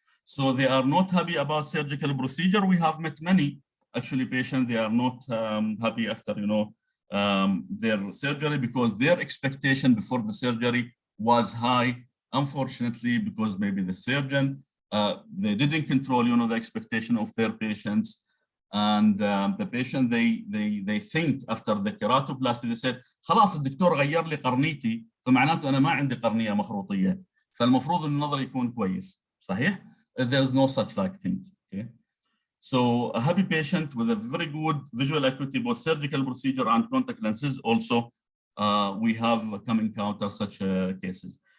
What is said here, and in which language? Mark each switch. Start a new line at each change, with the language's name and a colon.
English: So they are not happy about surgical procedure. We have met many actually patients, they are not happy after, you know, their surgery because their expectation before the surgery was high. Unfortunately, because maybe the surgeon, they didn't control, you know, the expectation of their patients. And the patient, they think after the keratoplasty, they said,
Arabic: خلاص الدكتور غير لي قرنيتي فمعناته أنا ما عندي قرنية مخروطية فالمفروض إن النظر يكون كويس. صحيح؟
English: There's no such like things. Okay. So a happy patient with a very good visual acuity, both surgical procedure and contact lenses, also we have come encounter such cases.